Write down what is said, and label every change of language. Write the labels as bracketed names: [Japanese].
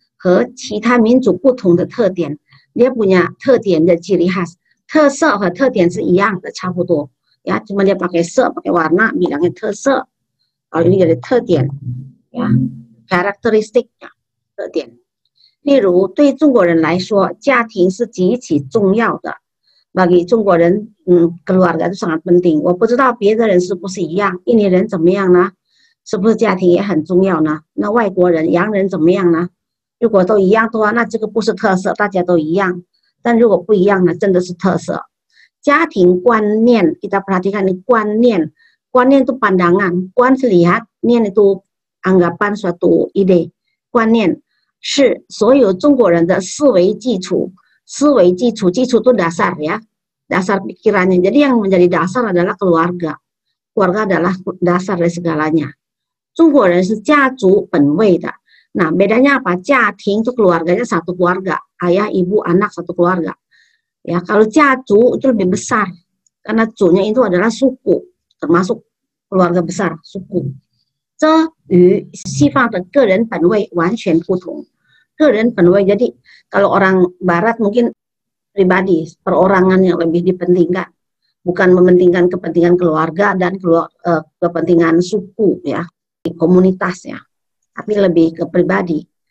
[Chinese] 和其他民族不同的特点。 [Indonesian] Dia punya 特点的 ciri khas， [Chinese] 特色和特点是一样的，差不多呀。 [Indonesian] cuma dia pakai pakai warna bilangnya 特色。 Kalau ini jadi 特点呀 ，characteristic 呀，特点。 [Chinese] 例如，对中国人来说，家庭是极其重要的。 [Indonesian] Bagi 中国人，keluarga itu sangat penting。 [Chinese] 我不知道别的人是不是一样，印尼人怎么样呢？是不是家庭也很重要呢？那外国人、洋人怎么样呢？如果都一样的话，那这个不是特色，大家都一样。但如果不一样呢，真的是特色。家庭观念， [Indonesian] kita perhatikan ini [Chinese] 观念 [Indonesian] itu pandangan， [Chinese] 观是lihat， 念 [Indonesian] itu anggapan suatu ide， [Chinese] 观念是所有中国人的思维基础。 [Indonesian] 思维基础itu dasar ya, dasar pikirannya. Jadi yang menjadi dasar adalah keluarga. Keluarga adalah dasar dari segalanya. [Chinese] 中国人是家族本位的。 [Indonesian] Nah, bedanya apa? 家庭itu keluarganya satu keluarga, ayah, ibu, anak satu keluarga. Ya, kalau 家族 itu lebih besar karena 族nya itu adalah suku, termasuk keluarga besar, suku. [Chinese] 这与西方的个人本位完全不同。 [Indonesian] 个人本位 jadi kalau orang barat mungkin pribadi, perorangan yang lebih dipentingkan, bukan mementingkan kepentingan keluarga dan kepentingan suku ya, komunitasnya, tapi lebih ke pribadi.